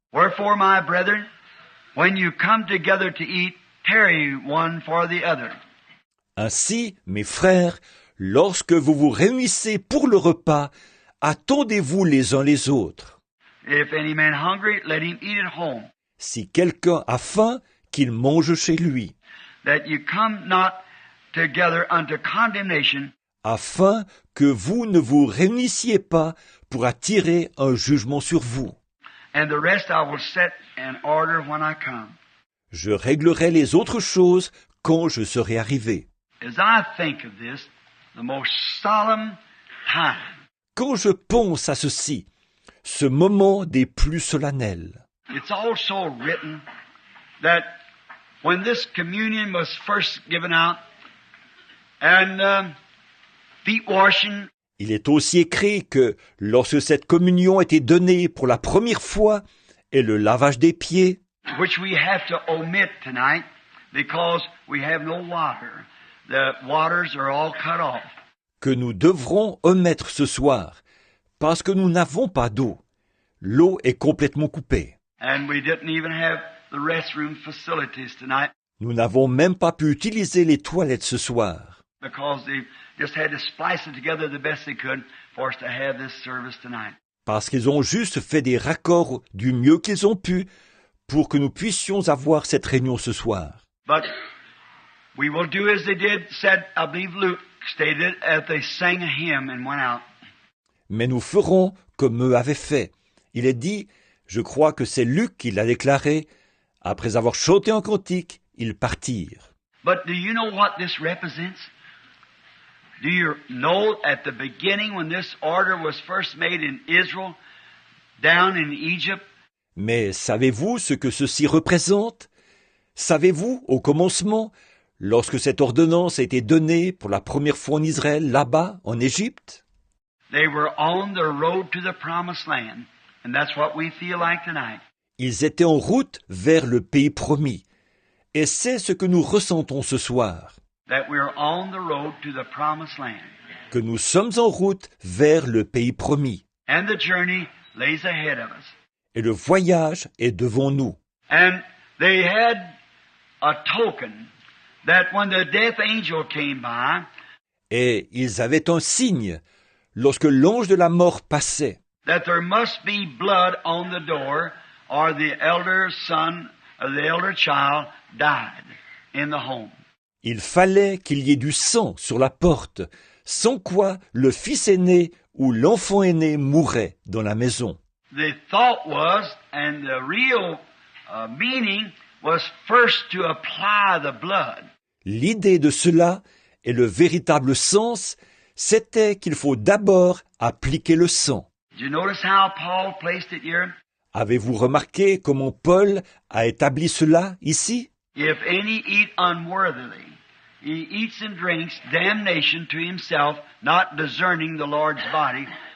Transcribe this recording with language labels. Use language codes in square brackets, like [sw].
[en] Wherefore, my brethren, when you come together to eat, tarry one for the other. [fr] Ainsi, mes frères, lorsque vous vous réunissez pour le repas, attendez-vous les uns les autres. [en] If any man hungry, let him eat at home, [fr] Si quelqu'un a faim, qu'il mange chez lui, [en] that you come not together unto condemnation, [fr] afin que vous ne vous réunissiez pas pour attirer un jugement sur vous. [en] and the rest I will set in order when I come. [fr] Je réglerai les autres choses quand je serai arrivé. [en] As I think of this, the most solemn time, [fr] Quand je pense à ceci, ce moment des plus solennels, [en] it's also written that when this communion was first given out, and feet washing, [fr] il est aussi écrit que lorsque cette communion était donnée pour la première fois et le lavage des pieds, [en] which we have to omit tonight because we have no water. The waters are all cut off. [fr] que nous devrons omettre ce soir, parce que nous n'avons pas d'eau. L'eau est complètement coupée. [en] And we didn't even have the restroom facilities tonight [fr] Nous n'avons même pas pu utiliser les toilettes ce soir, [en] because they just had to splice it together the best they could for us to have this service tonight. [fr] parce qu'ils ont juste fait des raccords du mieux qu'ils ont pu pour que nous puissions avoir cette réunion ce soir. [en] But we will do as they did, said, I believe Luke stated, as they sang a hymn and went out. [fr] Mais nous ferons comme eux avaient fait. Il est dit, je crois que c'est Luc qui l'a déclaré, après avoir chanté un cantique, ils partirent. [en] But do you know what this represents? Do you know at the beginning when this order was first made in Israel, down in Egypt, [fr] Mais savez-vous ce que ceci représente? Savez-vous, au commencement, lorsque cette ordonnance a été donnée pour la première fois en Israël, là-bas, en Égypte? [en] they were on the road to the promised land. And that's what we feel like tonight. [fr] Ils étaient en route vers le pays promis. Et c'est ce que nous ressentons ce soir, [en] That we're on the road to the promised land. [fr] que nous sommes en route vers le pays promis. [en] And the journey lays ahead of us. [fr] Et le voyage est devant nous. [en] And they had a token that when the death angel came by, [fr] Et ils avaient un signe lorsque l'ange de la mort passait, [en] that there must be blood on the door, or the elder son or the elder child died in the home. [fr] il fallait qu'il y ait du sang sur la porte, sans quoi le fils aîné ou l'enfant aîné mourrait dans la maison. [en] The thought was, and the real meaning was first to apply the blood. [fr] L'idée de cela et le véritable sens, c'était qu'il faut d'abord appliquer le sang. [en] Did you notice how Paul placed it here? [fr] Avez-vous remarqué comment Paul a établi cela ici? [en] If any eat unworthily, he eats and drinks damnation to himself, not discerning the Lord's body.